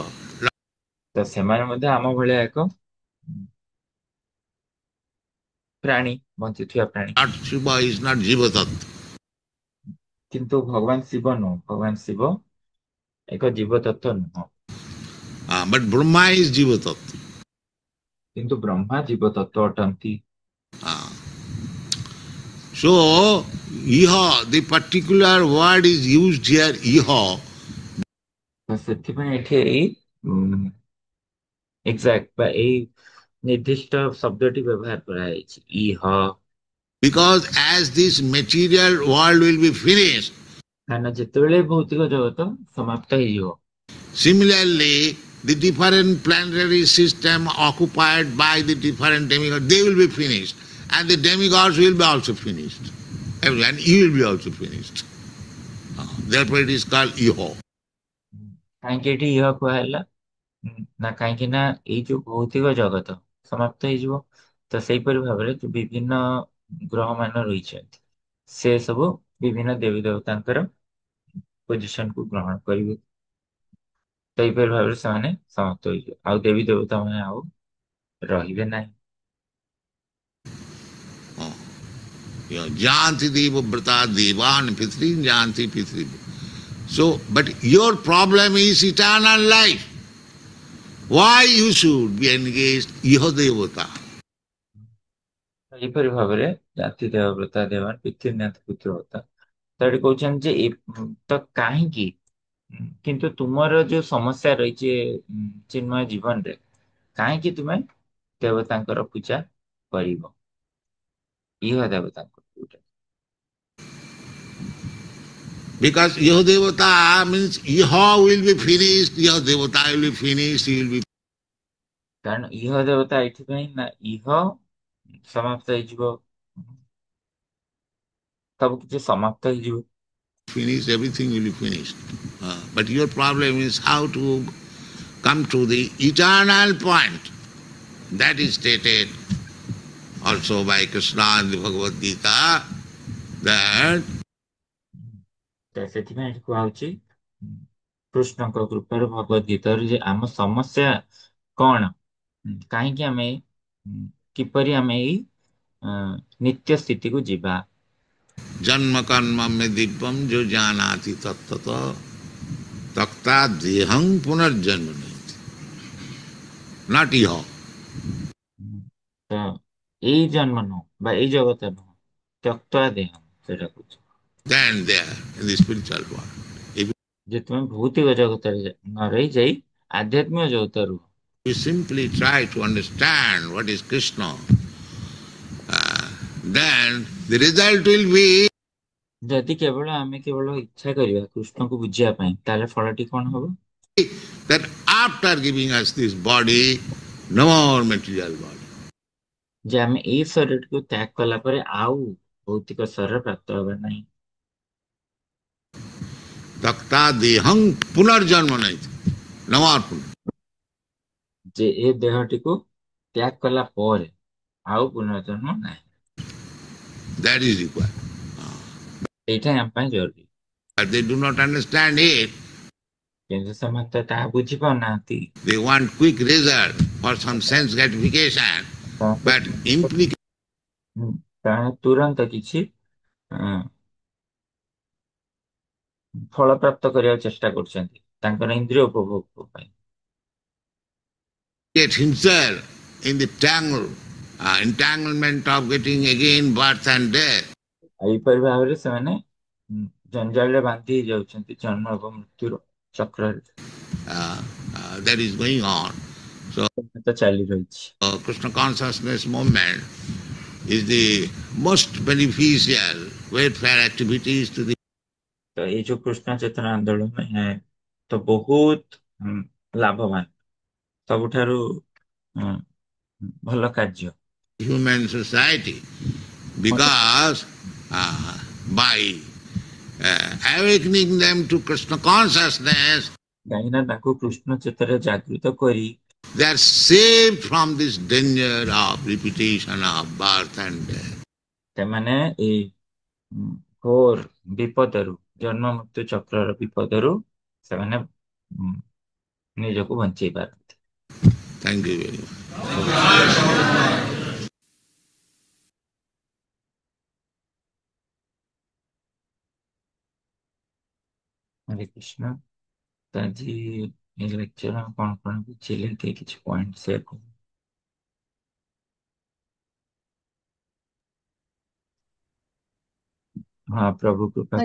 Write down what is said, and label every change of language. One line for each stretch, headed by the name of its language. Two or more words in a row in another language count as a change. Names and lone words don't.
Odia: ତ ସେମାନେ ମଧ୍ୟ ଆମ ଭଳିଆ ଏକ ପ୍ରାଣୀ ବଞ୍ଚୁଥିବା ପ୍ରାଣୀ
English: Lord Shiva is not
Sanskrit: जीव तत्त्व.
Odia: କିନ୍ତୁ ଭଗବାନ ଶିବ ନୁହଁ ଭଗବାନ ଶିବ ଏକ ଜୀବ ତତ୍ତ୍ୱ ନୁହଁ
English: But Brahma is
Sanskrit: जीव तत्त्व.
Odia: କିନ୍ତୁ ବ୍ରହ୍ମା ଜୀବ ତତ୍ତ୍ୱ ଅଟନ୍ତି
English: So, iha, the particular word is used here, iha.
Odia: ତ ସେଥିପାଇଁ ଏଠି ଏଇ ଏକ୍ସାକ୍ଟ ବା ଏଇ ନିର୍ଦ୍ଦିଷ୍ଟ ଶବ୍ଦଟି ବ୍ୟବହାର କରାଯାଇଛି ଇହ।
English: Because as this material world will be finished,
Odia: କାରଣ ଯେତେବେଳେ ଭୌତିକ ଜଗତ ସମାପ୍ତ ହେଇଯିବ,
English: similarly the different planetary system occupied by the different demigods, they will be finished, and the demigods will be also finished, and you will be also finished. Therefore it is called Iho.
Odia: କାହିଁକି ଏଠି ଇହ କୁହାହେଲା? ନା କାହିଁକି ନା ଏଇ ଯୋଉ ଭୌତିକ ଜଗତ ସମାପ୍ତ ହେଇଯିବ, ତ ସେଇପରି ଭାବରେ ଯୋଉ ବିଭିନ୍ନ ଗ୍ରହ ମାନ ରହିଛନ୍ତି ସେ ସବୁ ବିଭିନ୍ନ ଦେବୀ ଦେବତାଙ୍କର ପୋଜିସନ କୁ ଗ୍ରହଣ କରିବେ। ତ ଏଇପରି ଭାବରେ ସେମାନେ ସମାପ୍ତ ହେଇଯିବେ, ଆଉ ଦେବୀ ଦେବତା ମାନେ ଆଉ ରହିବେ ନାହିଁ।
Sanskrit: यान्ति देव व्रता देवान् पितॄन् यान्ति पितृ.
English: So, but your problem is eternal life. Why you should be engaged
Sanskrit: इह देवता?
Odia: ଏହିପରି ଭାବରେ ଜାତି ଦେବବ୍ରତା ଦେବାନ ପିତୃନ୍ୟାଥ ପୁତ୍ରବ୍ରତା, ତ ଏଠି କହୁଛନ୍ତି ଯେ ତ କାହିଁକି କିନ୍ତୁ ତୁମର ଯୋଉ ସମସ୍ୟା ରହିଛି ଚିନ୍ମୟ ଜୀବନରେ, କାହିଁକି ତୁମେ ଦେବତାଙ୍କର ପୂଜା କରିବ, ଇହ ଦେବତାଙ୍କର ପୂଜା?
English: Because
Sanskrit: इह देवता
English: means Iho will be finished,
Sanskrit: इह देवता
English: will be finished, he will be
Odia: କାରଣ ଇହ ଦେବତା ଏଇଥିପାଇଁ ନା ଇହ ସମାପ୍ତ ହେଇଯିବ, ସବୁ କିଛି ସମାପ୍ତ ହେଇଯିବ।
English: finished, everything will be finished. But your problem is how to come to the eternal point. That is stated also by Krishna in the Bhagavad Gita, that
Odia: ତ ସେଥିପାଇଁ ଏଠି କୁହାହଉଛି କୃଷ୍ଣଙ୍କ କୃପାରୁ ଭଗବତ ଗୀତାରୁ ଯେ ଆମ ସମସ୍ୟା କଣ, କାହିଁକି ଆମେ କିପରି ଆମେ ଏଇ ନିତ୍ୟ ସ୍ଥିତିକୁ ଯିବା।
Sanskrit: जन्म कर्म मे दिव्यम् यो जानाति तत्त्वतः त्यक्त्वा देहम् पुनर्जन्म नेति.
English: Not Iho.
Odia: ତ ଏଇ ଜନ୍ମ ନୁହଁ ବା ଏଇ ଜଗତ ନୁହଁ,
Sanskrit: ତ୍ୟକ୍ତ୍ୱା ଦେହମ୍
Odia: ସେଇଟା କହୁଛି।
English: Stand there in the spiritual world. If
Odia: ଯେ ତୁମେ ଭୌତିକ ଜଗତରେ ନ ରହିଯାଇ ଆଧ୍ୟାତ୍ମିକ ଜଗତ ରୁହ।
English: you simply try to understand what is Krishna, then the result will be
Odia: ଯଦି କେବଳ ଆମେ କେବଳ ଇଚ୍ଛା କରିବା କୃଷ୍ଣକୁ ବୁଝିବା ପାଇଁ, ତାହେଲେ ଫଳଟି କଣ ହବ?
English: that after giving us this body, no more material body.
Odia: ଯେ ଆମେ ଏଇ ଶରୀରଟିକୁ ତ୍ୟାଗ କଲା ପରେ ଆଉ ଭୌତିକ ଶରୀର ପ୍ରାପ୍ତ ହେବା ନାହିଁ।
Sanskrit: त्यक्त्वा देहम् पुनर्जन्म नेति.
English: No more punar.
Odia: ଯେ ଏ ଦେହଟିକୁ ତ୍ୟାଗ କଲା ପରେ ଆଉ ପୁନର୍ଜନ୍ମ ନାହିଁ,
English: That is required.
Odia: ଏଇଟା ଆମ ପାଇଁ ଜରୁରୀ।
English: But they do not understand it.
Odia: କିନ୍ତୁ ସେମାନେ ତ ତାହା ବୁଝିପାରୁନାହାନ୍ତି।
English: They want quick result for some sense gratification, but implication
Odia: କାରଣ ତୁରନ୍ତ କିଛି ଫଳ ପ୍ରାପ୍ତ କରିବାକୁ ଚେଷ୍ଟା କରୁଛନ୍ତି ତାଙ୍କର ଇନ୍ଦ୍ରିୟ ଉପଭୋଗ ପାଇଁ।
English: himself in the entanglement of getting again birth and death.
Odia: ଏହିପରି ଭାବରେ ସେମାନେ ଜଞ୍ଜାଳରେ ବାନ୍ଧି ହେଇଯାଉଛନ୍ତି ଜନ୍ମ ଏବଂ ମୃତ୍ୟୁର ଚକ୍ରରେ।
English: That is going on. So
Odia: ତ ଚାଲି ରହିଛି।
English: Krishna consciousness movement is the most beneficial welfare activities to the
Odia: ତ ଏଇ ଯୋଉ କୃଷ୍ଣ ଚେତନା ଆନ୍ଦୋଳନ ଏହା ତ ବହୁତ ଲାଭବାନ, ସବୁଠାରୁ ଭଲ କାର୍ଯ୍ୟ
English: human society, because by awakening them to Krishna consciousness,
Odia: କାହିଁକି ନା ତାଙ୍କୁ କୃଷ୍ଣ ଚେତନାରେ ଜାଗୃତ କରି
English: they are saved from this danger of repetition of birth and death.
Odia: ସେମାନେ ଏଇ ଘୋର ବିପଦରୁ, ଜନ୍ମ ମୃତ୍ୟୁ ଚକ୍ରର ବିପଦରୁ ସେମାନେ ନିଜକୁ ବଞ୍ଚେଇ ପାରନ୍ତି।
English: Thank you very much.
Odia: ହରେ କୃଷ୍ଣ। ତ ଆଜି ଏ ଲେକ୍ଚର କଣ କଣ ବୁଝିଲେ ଟିକେ କିଛି
English: point share
Odia: କରୁ। ହଁ ପ୍ରଭୁ କୃପା